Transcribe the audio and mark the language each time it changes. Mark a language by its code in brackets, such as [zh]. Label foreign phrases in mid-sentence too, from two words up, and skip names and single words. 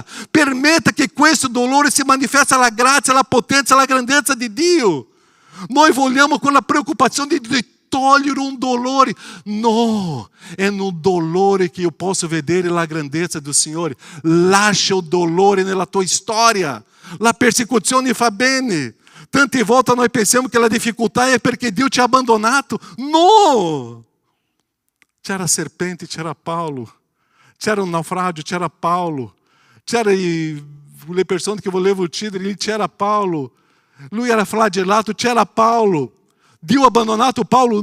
[it] Permetta che questo dolore si manifesti alla grazia, alla potenza, alla grandezza di Dio. Noi vogliamo con la preoccupazione di togliere un dolore. No, è nel dolore che io posso vedere la grandezza del Signore. Lascia il dolore nella tua storia. La persecuzione fa bene. Tante volte [pt] nós pensamos que a dificuldade é porque Deus te [it] ha abbandonato. No! C'era serpente, c'era Paulo. C'era un naufragio, c'era Paulo. C'era le persone che volevano uccidere, c'era Paulo. Lui era flagelato, c'era Paulo. Dio ha abbandonato Paulo?